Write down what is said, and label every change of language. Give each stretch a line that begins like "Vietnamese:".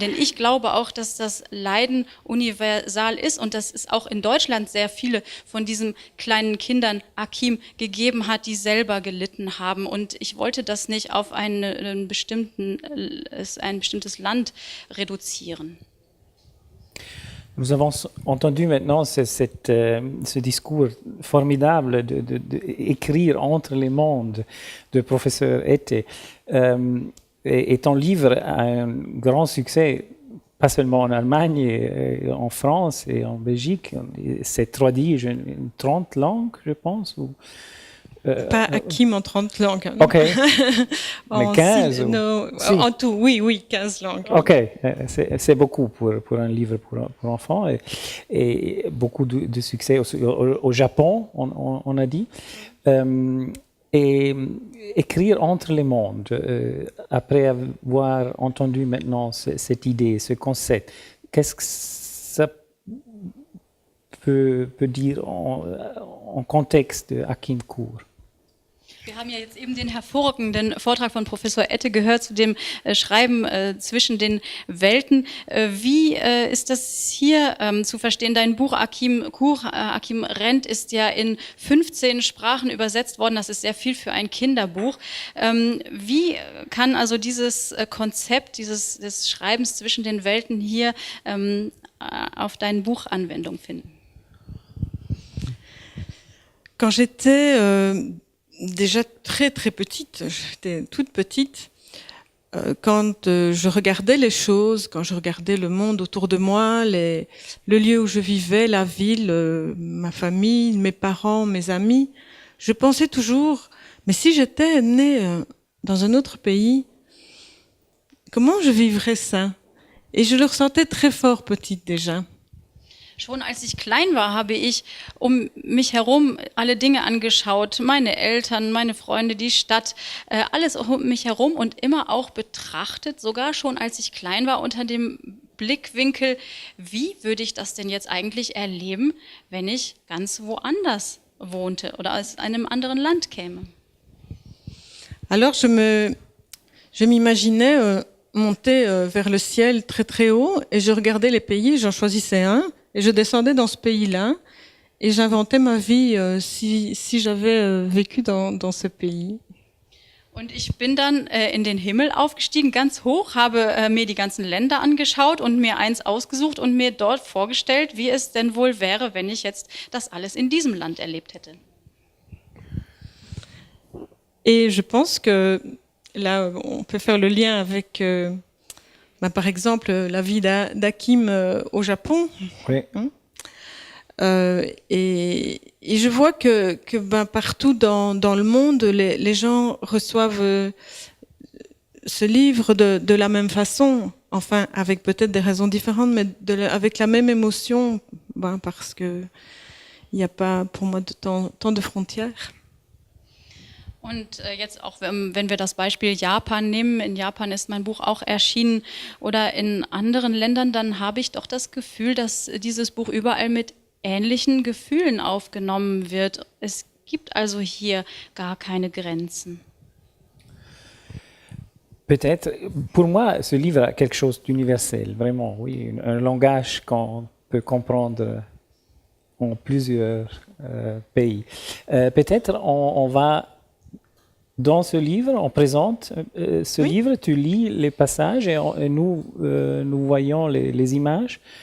German: Denn ich glaube auch, dass das Leiden universal ist und dass es auch in Deutschland sehr viele von diesen kleinen Kindern Hakim gegeben hat, die selber gelitten haben. Und ich wollte das nicht auf ein bestimmtes Land reduzieren.
French: Nous avons entendu maintenant ce discours formidable d'écrire entre les mondes de professeur Ette. Et ton livre a un grand succès, pas seulement en Allemagne, et en France et en Belgique. C'est traduit en 30 langues, je pense. Pas hakim en 30 langues. Hein. OK. Mais 15 si. En tout, oui, 15 langues. OK. C'est beaucoup pour un livre pour enfants et beaucoup de succès au Japon, on a dit. Et écrire entre les mondes, après avoir entendu maintenant cette idée, ce concept, qu'est-ce que ça peut dire en contexte de Hakim Kur?
German: Wir haben ja jetzt eben den hervorragenden Vortrag von Professor Ette gehört zu dem Schreiben zwischen den Welten. Wie ist das hier zu verstehen? Dein Buch Hakim Kur, Hakim Rent ist ja in 15 Sprachen übersetzt worden. Das ist sehr viel für ein Kinderbuch. Wie kann also dieses Konzept des Schreibens zwischen den Welten hier auf dein Buch Anwendung finden?
French: Quand j'étais déjà très très petite, j'étais toute petite, quand je regardais les choses, quand je regardais le monde autour de moi, le lieu où je vivais, la ville, ma famille, mes parents, mes amis, je pensais toujours, mais si j'étais née dans un autre pays, comment je vivrais ça? Et je le ressentais très fort petite déjà.
German: Schon als ich klein war, habe ich um mich herum alle Dinge angeschaut, meine Eltern, meine Freunde, die Stadt, alles um mich herum und immer auch betrachtet, sogar schon als ich klein war, unter dem Blickwinkel, wie würde ich das denn jetzt eigentlich erleben, wenn ich ganz woanders wohnte oder aus einem anderen Land käme.
French: Alors je m'imaginais monter vers le ciel très très haut et je regardais les pays, j'en choisissais un. Et je descendais dans ce pays-là et j'inventais ma vie si j'avais vécu dans ce pays.
German: Und ich bin dann in den Himmel aufgestiegen, ganz hoch, habe mir die ganzen Länder angeschaut und mir eins ausgesucht und mir dort vorgestellt, wie es denn wohl wäre, wenn ich jetzt das alles in diesem Land erlebt hätte.
French: Et je pense que là, on peut faire le lien avec, par exemple, la vie d'Hakim au Japon. Oui. Et je vois que partout dans le monde, les gens reçoivent ce livre de la même façon, enfin avec peut-être des raisons différentes, mais avec la même émotion, parce que il n'y a pas pour moi tant de frontières.
German: Und jetzt auch, wenn wir das Beispiel Japan nehmen, in Japan ist mein Buch auch erschienen oder in anderen Ländern, dann habe ich doch das Gefühl, dass dieses Buch überall mit ähnlichen Gefühlen aufgenommen wird. Es gibt also hier gar keine Grenzen.
French: Peut-être, pour moi, ce livre a quelque chose d'universel, vraiment, oui, un langage qu'on peut comprendre en plusieurs pays. Peut-être on va, dans ce livre, on présente ce livre, tu lis les passages et nous voyons les images.